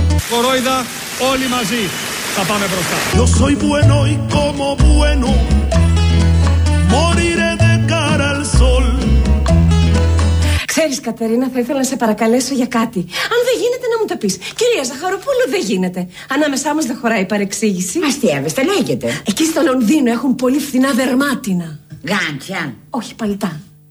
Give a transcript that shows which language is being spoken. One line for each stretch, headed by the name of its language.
Greek: Κορόιδα, όλοι μαζί θα πάμε μπροστά.
Spanish: Yo soy bueno y como bueno moriré de cara al sol.
Greek: Ξέρεις Κατερίνα, θα ήθελα να σε παρακαλέσω για κάτι. Αν δεν γίνεται να μου το πεις. Κυρία Ζαχαροπούλου, δεν γίνεται. Ανάμεσά μας δεν χωράει παρεξήγηση. Αστειεύεστε, λέγεται. Εκεί στο Λονδίνο έχουν πολύ φθηνά δερμάτινα. Γάντια. Όχι, παλτά.